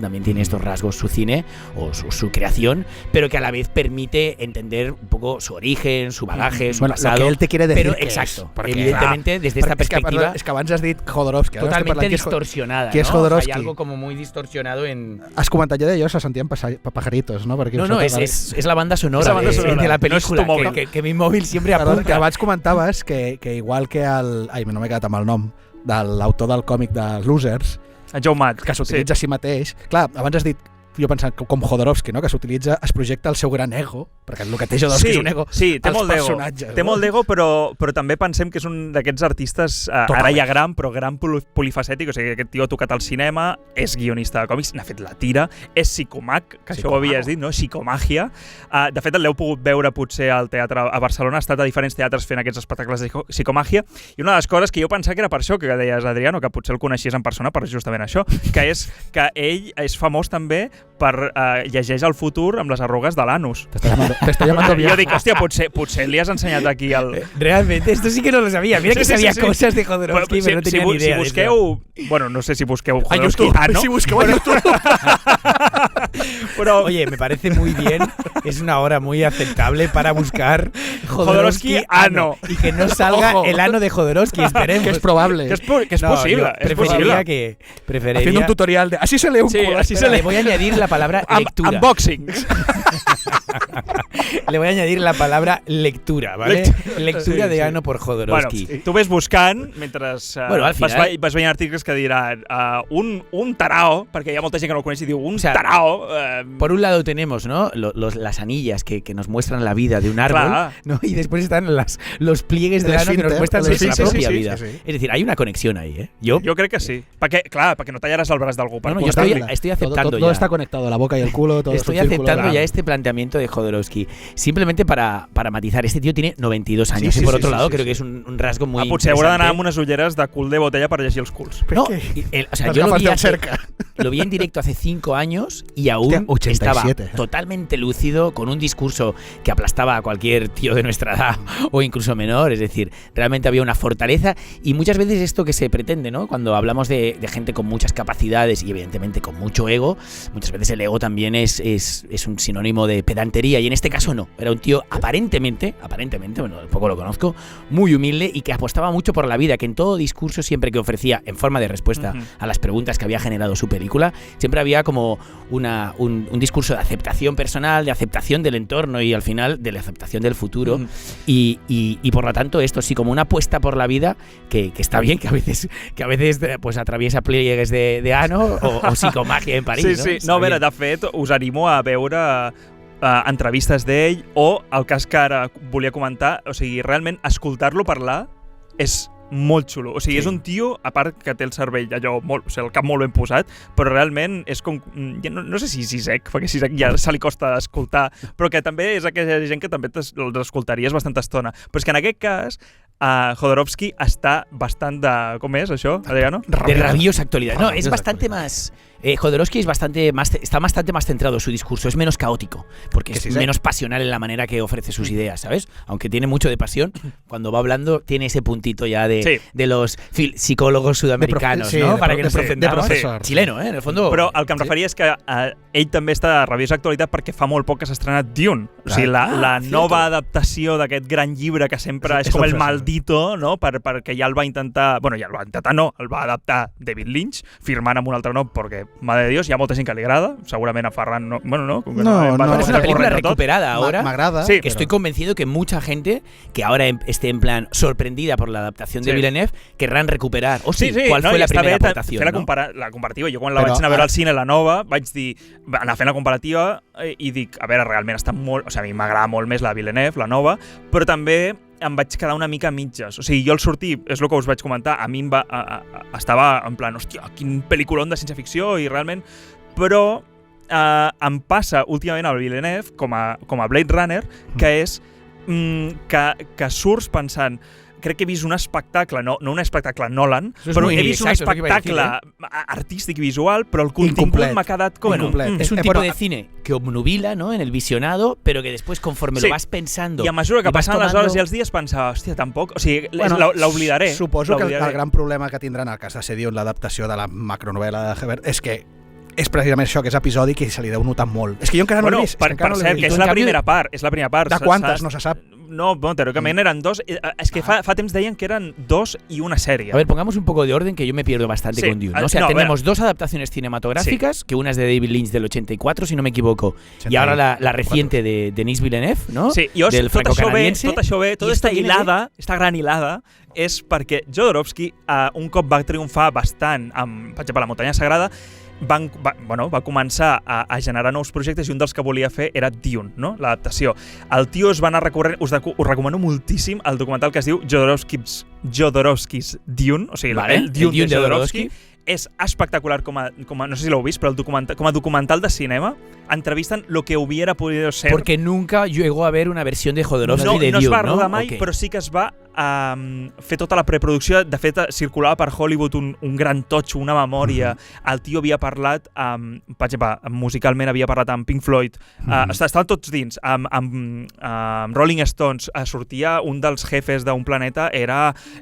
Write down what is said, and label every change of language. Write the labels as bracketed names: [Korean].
[Spanish] Que también tiene estos rasgos su cine o su creación, pero que a la vez permite entender un poco su origen, su bagaje, su pasado. Lo que él te quiere decir. Pero exacto, evidentemente desde esta perspectiva... [Catalan] Es que abans has dit Jodorowsky. [Spanish] Totalmente distorsionada, [Catalan] que és [Spanish] ¿no? Jodorowsky. O sea, hay algo como muy distorsionado en... [Catalan] Has comentat jo d'allò, se sentien pajaritos, ¿no? [Spanish] No, es la banda sonora, de la película, no que mi móvil siempre apunta. [Catalan] Que abans comentaves que igual que Ai, no m'he quedat amb el nom, de l'autor del còmic de Losers, en Joe Matt, que s'utilitza a si mateix. Clar, abans has dit, jo pensant com Jodorowsky, no? Que s'utilitza, es projecta el seu gran ego, perquè el que té Jodorowsky és un ego. Sí, té molt d'ego. Té molt d'ego, però també pensem que és un d'aquests artistes, ara ja gran, però gran polifacètic, o sigui, aquest tio ha tocat al cinema, és guionista de còmics, n'ha fet la tira, és psicomag, que això ho havies dit, no? Psicomàgia. De fet, l'heu pogut veure potser al teatre a Barcelona, ha estat a diferents teatres fent aquests espectacles de psicomàgia, i una de les coses que jo pensava que era per això, que deies, Adriano, que potser el coneixies en persona per justament això, que és que ell és famós també llegeix el futur amb les arrugues de l'anus. [Spanish] Te estoy llamando [Catalan] Jo dic, hòstia, potser li has ensenyat aquí el... [Spanish] Realmente, esto sí que no lo sabía. Mira que sabía cosas de Jodorowsky, pero no tenía ni idea. [Catalan] Si busqueu... Bueno, no sé si busqueu Jodorowsky. Si busqueu a YouTube. [Spanish] Pero, oye, me parece muy bien. Es una hora muy aceptable para buscar Jodorowsky ano. Y que no salga el ano de Jodorowsky, esperemos. Que es probable. Que es posible. Preferiría haciendo un tutorial de así se lee un culo. Así se lee. Le voy a añadir la palabra lectura. Unboxings. Le voy a añadir la palabra lectura, ¿vale? Lectura de ano por Jodorowsky. [Catalan] Bueno, tu ves buscant mentre al final, vas veient articles que diran un tarao, perquè hi ha molta gent que no el coneix i diu tarao. [Spanish] Por un lado tenemos, ¿no? las anillas que nos muestran la vida de un árbol, ¿no? Y después están los pliegues del ano que nos muestran nuestra propia vida. Es decir, hay una conexión ahí, ¿eh? [Catalan] Jo crec que sí. Perquè no tallaràs el braç d'algú. [Spanish] No, yo estoy aceptando todo está conectado, la boca y el culo. Todo estoy aceptando ya este planteamiento de Jodorowsky. Simplemente para matizar, este tío tiene 92 años. Y por otro lado, creo que es un rasgo muy [Catalan] potser haurà d'anar amb unes ulleres de cul de botella para llegir els culs. [Spanish] No, o sea, yo lo vi en directo hace 5 años y aún estaba totalmente lúcido, con un discurso que aplastaba a cualquier tío de nuestra edad o incluso menor. Es decir, realmente había una fortaleza y muchas veces esto que se pretende, ¿no? Cuando hablamos de gente con muchas capacidades y evidentemente con mucho ego, muchas veces el ego también es un sinónimo de pedantería y en este caso no. Era un tío aparentemente, bueno, poco lo conozco, muy humilde y que apostaba mucho por la vida, que en todo discurso siempre que ofrecía en forma de respuesta a las preguntas que había generado su película, siempre había como un discurso de aceptación personal, de aceptación del entorno y al final de la aceptación del futuro y por lo tanto esto sí como una apuesta por la vida que está bien, que a veces pues atraviesa pliegues de ano o psicomagia en París. Sí. [Catalan] No, a veure, de fet, us animo a veure entrevistes d'ell o el cas que ara volia comentar, o sigui, realment escoltar-lo parlar és molt xulo. O sigui, és un tio, a part que té el cervell allò, o sigui, el cap molt ben posat, però realment és com... No sé si sec, perquè si sec ja se li costa escoltar, però que també és aquella gent que també l'escoltaries bastanta estona. Però és que en aquest cas Jodorowsky [Spanish] está bastante... ¿Cómo es eso, Adriano? De rabiosa actualidad. No, es bastante más... Jodorowsky está bastante más centrado su discurso, es menos caótico, porque es menos pasional en la manera que ofrece sus ideas, ¿sabes? Aunque tiene mucho de pasión, cuando va hablando tiene ese puntito ya de los psicólogos sudamericanos, ¿no? Para que nos entendamos. Chileno, en el fondo. [Catalan] Però el que em referia és que ell també està de rabiosa actualitat perquè fa molt poc que s'ha estrenat Dune. O sigui, la nova adaptació d'aquest gran llibre que sempre és com el maldito, no? Perquè ja el va intentar... Bueno, ja el va intentar, no, el va adaptar David Lynch, firmant amb un altre nom, perquè [Spanish] madre de Dios, [Catalan] hi ha molta gent que li agrada, segurament a Ferran no, bueno, no, [Spanish] es una película recuperada ahora, [Catalan] m'agrada, [Spanish] sí, que estoy convencido que mucha gente que ahora esté en plan sorprendida por la adaptación de Villeneuve querrán recuperar, ¿cuál fue la primera aportación? [Catalan] Fer la comparativa, jo quan la vaig anar a veure al cine, la nova, vaig dir, anar fent la comparativa i dic, a veure, realment està molt, o sigui, a mi m'agrada molt més la Villeneuve, la nova, però també em vaig quedar una mica a mitges. O sigui, jo al sortir, és el que us vaig comentar, a mi estava en plan, hòstia, quin pel·lículon de ciència-ficció, i realment... Però em passa últimament al Villeneuve, com a Blade Runner, que és que surts pensant... Crec que he vist un espectacle, no un espectacle Nolan, però he vist un espectacle artístic i visual, però el contingut m'ha quedat com... Es un tipo de cine que obnubila, ¿no? En el visionado, pero que después conforme lo vas pensando... I a mesura que passen les hores i els dies pensava, hòstia, tampoc... O sigui, l'oblidaré. Suposo que el gran problema que tindran al cas de ser Dune, l'adaptació de la macronovel·la de Hebert, és que és precisament això, que és episòdic i se li deu notar molt. És que jo encara no l'he vist. Per cert, que és la primera part. De quantes? No se sap. [Spanish] No, teóricamente eran 2. Es que [Catalan] fa temps deien [Spanish] que eran 2 y una serie. A ver, pongamos un poco de orden, que yo me pierdo bastante con Dune, ¿no? O sea, tenemos 2 adaptaciones cinematográficas, que una es de David Lynch del 84, si no me equivoco, y ahora la reciente de Denis Villeneuve, ¿no? Sí, del franco-canadiense. [Catalan] Tot això bé, tota esta hilada, esta gran hilada, és perquè Jodorowsky un cop va triomfar bastant amb, per exemple, La muntanya sagrada, va començar a generar nous projectes i un dels que volia fer era Dune, no? L'adaptació. El tio es va anar recorrent, us recomano moltíssim el documental que es diu Jodorowsky's Dune, o sigui, el Dune de Jodorowsky. És espectacular, no sé si l'heu vist, però com a documental de cinema entrevisten [Spanish] lo que hubiera podido ser. Porque nunca llegó a haber una versión de Jodorowsky de Dune, [Catalan] no es va rodar mai, però sí que es va fer tota la preproducció. De fet, circulava per Hollywood un gran totxo, una memòria. El tio havia parlat, per exemple, musicalment havia parlat amb Pink Floyd, estaven tots dins, amb Rolling Stones, sortia un dels jefes d'un planeta, era